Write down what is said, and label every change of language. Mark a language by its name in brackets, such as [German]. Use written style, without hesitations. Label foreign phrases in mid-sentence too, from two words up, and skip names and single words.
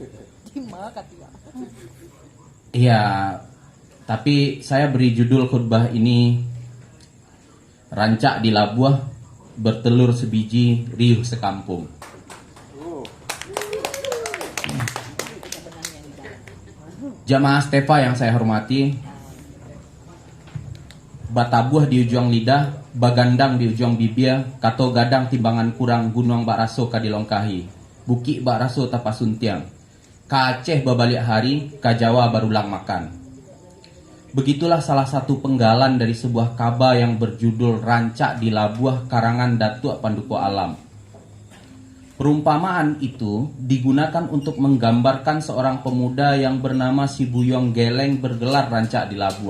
[Indonesian] Iya, tapi saya beri judul khutbah ini Rancak di Labuah, bertelur sebiji, riuh sekampung. Jamaah Stefa yang saya hormati, [Minangkabau] batabuah di ujung lidah, bagandang di ujung bibir, kato gadang timbangan kurang, gunung baraso kadilongkahi, buki baraso tapasuntiang. Ka Aceh babalik hari, ka Jawa barulang makan. [Indonesian] Begitulah salah satu penggalan dari sebuah kaba yang berjudul Rancak di Labuah karangan Datuk Panduko Alam. Perumpamaan itu digunakan untuk menggambarkan seorang pemuda yang bernama Si Buyong Geleng bergelar rancak di Labuah.